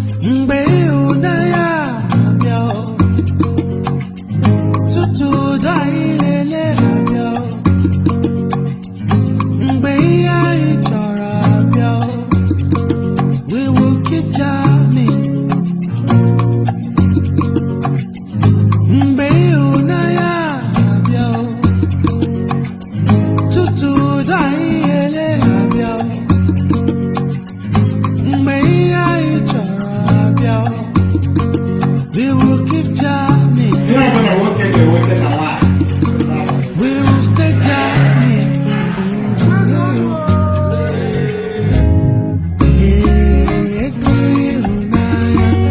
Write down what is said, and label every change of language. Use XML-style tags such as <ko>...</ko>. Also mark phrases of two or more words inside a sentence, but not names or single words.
<ig>Mgbe ịhụnanya abịa, tutu ụdọ anyị na-ele abịa, mgbe ihe anyị chọrọ abịa,</ig> <en>we will keep jamming.</en> <ig>Mgbe ịhụnanya abịa, tutu ụdọ anyị na-ele abịa, mgbe ihe anyị chọrọ abịa,</ig> <en>we will keep jamming.</en> <ig>Ihe ọbụla nwoke ga-eweta na nwaanyị.</ig> <en>We will stay jamming.</en> <ig>Eh, ego ịhụnanya.</ig>